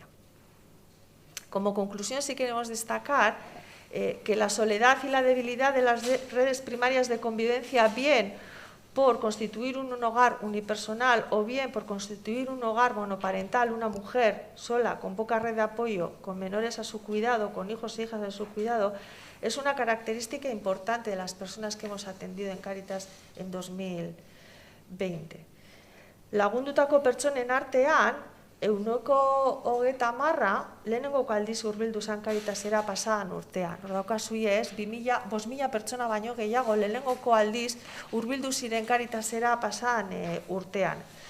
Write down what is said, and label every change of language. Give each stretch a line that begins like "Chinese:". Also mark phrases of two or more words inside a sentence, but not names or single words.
Spanish: Como conclusión, sí queremos destacar que la soledad y la debilidad de las redes primarias de convivencia, bien por constituir un hogar unipersonal o bien por constituir un hogar monoparental, una mujer sola, con poca red de apoyo, con menores a su cuidado, con hijos e hijas de su cuidado, es una característica importante de las personas que hemos atendido en Cáritas en 2020.
Basque: Lagundutako pertsonen artean, 130 lehenengo aldiz hurbildu zan Cáritasera pasadan urtean. Hor daukazuie ez, 5.000 pertsona baino gehiago lehenengoko aldiz hurbildu ziren Cáritasera pasadan urtean.